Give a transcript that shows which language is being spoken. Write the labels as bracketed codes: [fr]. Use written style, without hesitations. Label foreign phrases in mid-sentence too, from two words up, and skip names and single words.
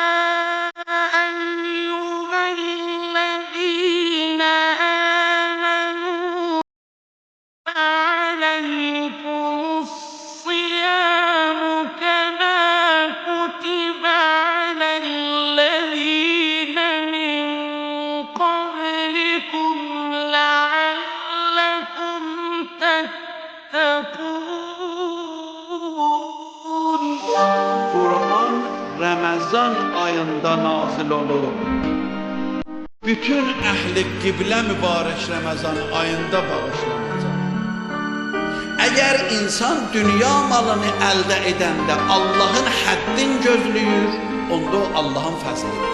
[ar] أيها الذين آمنوا عليكم الصيام كما كتب على الذين من قبلكم لعلكم تتقون. [az] Kur'an Ramazan ayında nazil olur. Bütün əhli qiblə mübarək Ramazan ayında bağışlanacaq. Əgər insan dünya malını əldə edəndə Allahın həddin gözləyir, onda o Allahın fəzlidir.